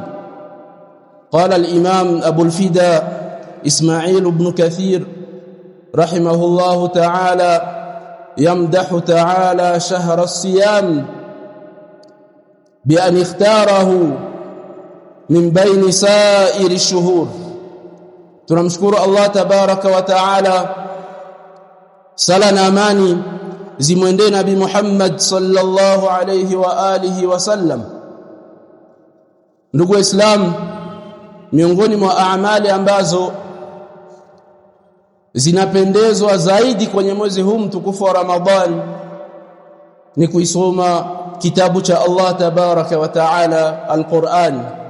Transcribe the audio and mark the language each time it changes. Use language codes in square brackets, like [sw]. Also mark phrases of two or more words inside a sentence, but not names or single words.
[ar] قال الإمام أبو الفداء إسماعيل بن كثير رحمه الله تعالى يمدح تعالى شهر الصيام بأن اختاره من بين سائر الشهور. [sw] tunamshukuru Allah [ar] تبارك وتعالى, [sw] sala na amani zimwendee Nabii Muhammad [ar] صلى الله عليه وعلى آله وسلم. [sw] Ndugu Waislamu, miongoni mwa amali ambazo zinapendezwa zaidi kwenye mwezi huu mtukufu wa Ramadhan ni kuisoma kitabu cha Allah [ar] تبارك وتعالى, [sw] al-Qur'an.